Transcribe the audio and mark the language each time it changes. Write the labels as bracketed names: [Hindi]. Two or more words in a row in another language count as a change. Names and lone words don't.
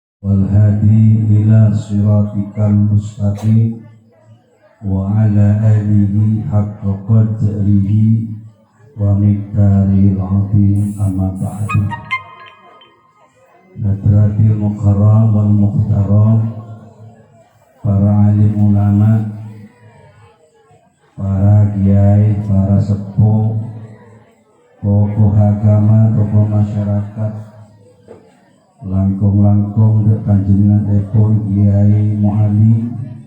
[Arabic] والهادي إلى صراطك المستقيم وعلى آله حق قدره ومقداره العظيم أما بعد. حضرة المكرم والمحترم, [Indonesian] para alim ulama, para kiai, para sepuh, tokoh agama, tokoh masyarakat, [Javanese] langkung-langkung dek panjenengan epon [Indonesian] Kiai Mu'ali,